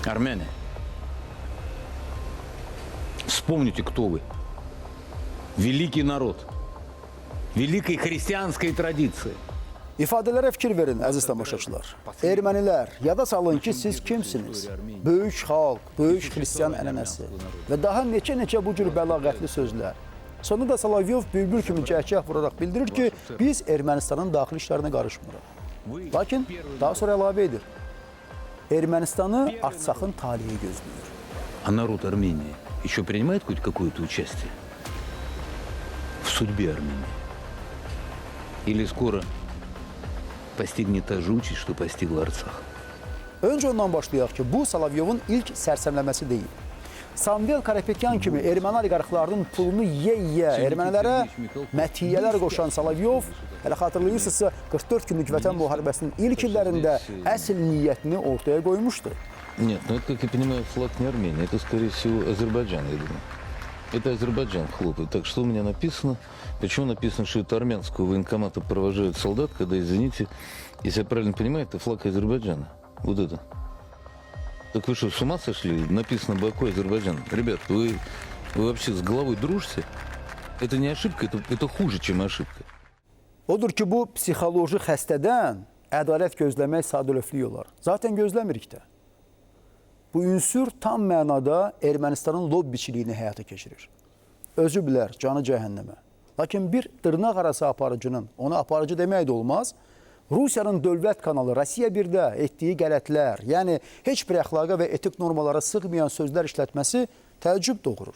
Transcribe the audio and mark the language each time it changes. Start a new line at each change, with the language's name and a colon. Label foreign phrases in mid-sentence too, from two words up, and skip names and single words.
Russian: Армяне, вспомните, кто вы. Великий народ, великой христианской традиции.
Azerbaijani: İfadələrə fikir verin, əziz tamaşaçılar. Ermənilər, yada salın ki, siz kimsiniz? Böyük xalq, böyük xristian ənənəsi və daha neçə bu cür bəlağətli sözlər. Sonunda da Solovyov bülbül kimi cəhcəh vuraraq bildirir ki, biz Ermənistanın daxili işlərinə qarışmırıq. Lakin daha sonra əlavə edir. Ermənistanı Artsakın talihi gözləyir.
Russian: А народ Армении еще принимает хоть какое-то участие в судьбе Армении? Или скоро постигнет та же участь, что постигла Арцах?
Azerbaijani: Öncə ondan başlayaq ki, bu Solovyovun ilk sərsəmləməsi deyil. Samvel Karapetyan kimi erməni oliqarxlarının pulunu yeyə ermənilərə mətiyyələr qoşan Solovyov, hələ xatırlayırsınızsa 44 günlük vətən müharibəsinin ilk illərində əsl niyyətini ortaya qoymuşdu.
Russian: Нет, ну это, как я понимаю, флаг не Армении, это, скорее всего, Азербайджан, я думаю. Это Азербайджан хлопает. Так что у меня написано? Почему написано, что это армянского военкомата провожают солдат, когда, извините, если я правильно понимаю, это флаг Азербайджана. Вот это. Так вы что, с ума сошли? Написано Баку, Азербайджан. Ребят, вы вообще с головой дружите? Это не ошибка, это хуже, чем ошибка.
Azerbaijani: Odur ki, bu psixoloji xəstədən ədalət gözləmək sadəlövflük olar. Zaten gözləmirik də. Bu ünsür tam mənada Ermənistanın lobbiçiliyini həyata keçirir. Özü bilər, canı cəhənnəmə. Lakin bir dırnaq arası aparıcının, ona aparıcı demək də olmaz, Rusiyanın dövlət kanalı Rusiya 1-də etdiyi qələtlər, yəni heç bir əxlaqa və etik normalara sığmayan sözlər işlətməsi təəccüb doğurur.